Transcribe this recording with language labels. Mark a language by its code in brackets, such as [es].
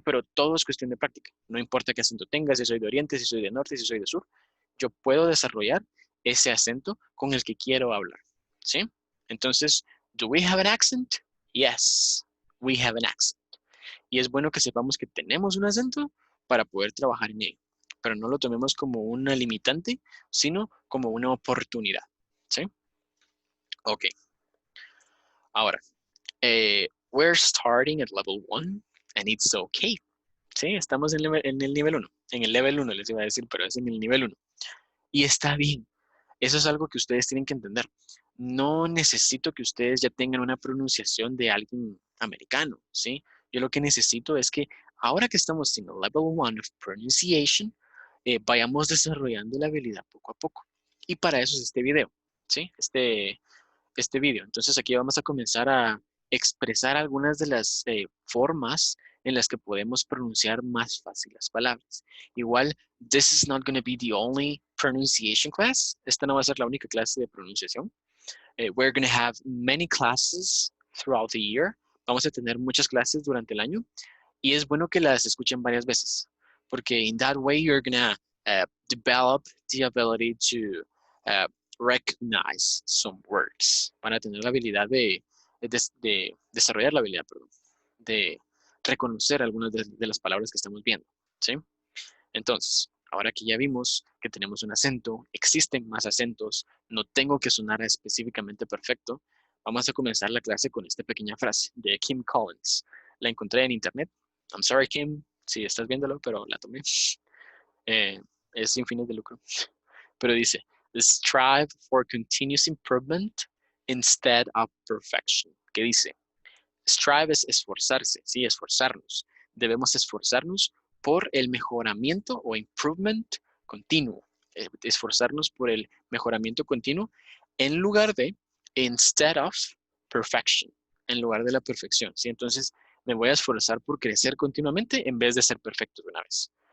[es] Pero todo es cuestión de práctica. No importa qué acento tenga, si soy de oriente, si soy de norte, si soy de sur, yo puedo desarrollar ese acento con el que quiero hablar. ¿Sí? [en] Entonces, ¿do we have an accent? Yes, we have an accent. [es] Y es bueno que sepamos que tenemos un acento para poder trabajar en ello, pero no lo tomemos como una limitante, sino como una oportunidad. ¿Sí? Ok. [en] Ahora, we're starting at level 1 and it's okay. [es] Sí, estamos en el nivel 1. En el level 1 les iba a decir, pero es en el nivel 1. Y está bien. Eso es algo que ustedes tienen que entender. No necesito que ustedes ya tengan una pronunciación de alguien americano, ¿sí? Yo lo que necesito es que ahora que estamos en el [en] level 1 of pronunciation, [es] vayamos desarrollando la habilidad poco a poco. Y para eso es este video, ¿sí? Este video. Entonces aquí vamos a comenzar a expresar algunas de las formas en las que podemos pronunciar más fácil las palabras. [en] Igual, this is not going to be the only pronunciation class. [es] Esta no va a ser la única clase de pronunciación. [en] We're going to have many classes throughout the year. [es] Vamos a tener muchas clases durante el año y es bueno que las escuchen varias veces porque [en] in that way you're going to develop the ability to uh, recognize some words. [es] Van a tener la habilidad de desarrollar la habilidad, perdón, de reconocer algunas de las palabras que estamos viendo, ¿sí? Entonces, ahora que ya vimos que tenemos un acento, existen más acentos, no tengo que sonar específicamente perfecto, vamos a comenzar la clase con esta pequeña frase de Kim Collins. La encontré en internet. [en] I'm sorry, [es] Kim, si estás viéndolo, pero la tomé. Eh, es sin fines de lucro. [en] Pero dice, strive for continuous improvement instead of perfection. [es] ¿Qué dice? Strive es esforzarse, sí, esforzarnos. Debemos esforzarnos por el mejoramiento o improvement continuo. Esforzarnos por el mejoramiento continuo en lugar de [en] instead of perfection, [es] en lugar de la perfección, ¿sí? Entonces, me voy a esforzar por crecer continuamente en vez de ser perfecto de una vez.